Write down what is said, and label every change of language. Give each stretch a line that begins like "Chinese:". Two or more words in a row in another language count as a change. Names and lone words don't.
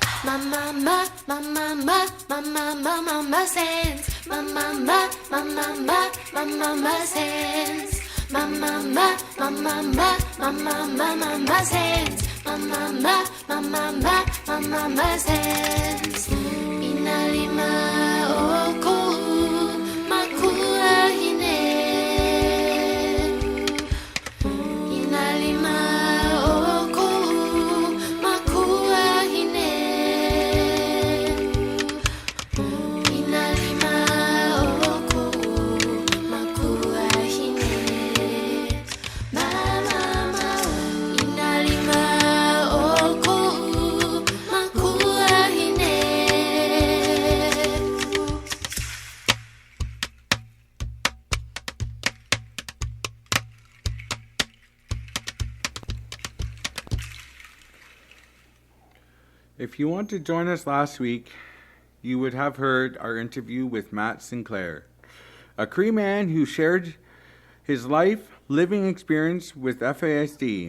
English: My mama, my mama, my mama, mama's hands. My mama, my mama, my mama's hands. My mama, my mama, my mama, mama's hands. My mama, my mama, my mama's hands.
Hawaiian: Inalima oku makuahine. Inalima oku makuahine. Inalima oku makuahine. Mama, inalima oku makuahine.
English: If you want to join us last week, you would have heard our interview with Matt Sinclair, a Cree man who shared his life living experience with FASD.